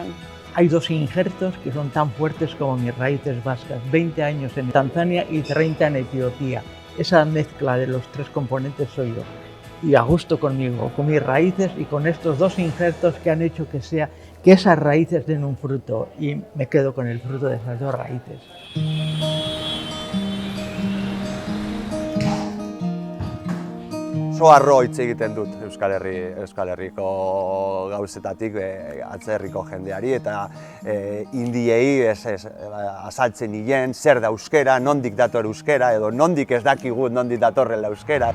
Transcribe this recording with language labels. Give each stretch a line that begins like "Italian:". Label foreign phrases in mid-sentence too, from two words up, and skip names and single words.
Spanish: Hay dos injertos que son tan fuertes como mis raíces vascas, 20 años en Tanzania y 30 en Etiopía. Esa mezcla de los tres componentes soy yo. Y a gusto conmigo, con mis raíces y con estos dos injertos que han hecho que sea que esas raíces den un fruto, y me quedo con el fruto de esas dos raíces.
Basque: Oso harro hitz egiten dut Euskal Herriko gauzetatik atzerriko jendeari eta indiei azaltzen nien zer da euskera, nondik dator euskera edo nondik ez dakigu nondik datorrela euskera.